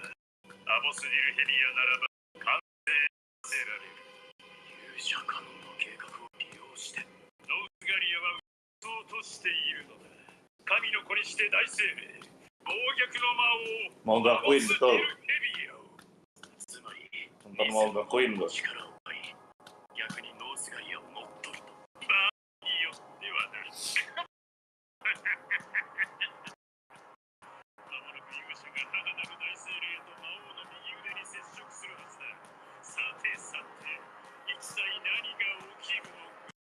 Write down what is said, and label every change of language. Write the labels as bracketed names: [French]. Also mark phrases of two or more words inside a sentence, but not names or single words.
[Japanese] アボスディルヘリアならば完成させられる。勇者カノンの計画を利用してノースガリアは撃とうとしているのだ。神の子にして大生命暴虐の魔王 Mau gakuin アボスディ betul. ルヘリアを。つまり [Indonesian] Nonton mau gakuin loh. [Japanese] 力を奪い逆にノースガリアを乗っ取ると。場合によってはな。勇者が母なる大精霊と魔王の右腕に接触するはずだ。さてさて、一体何が起きるのか。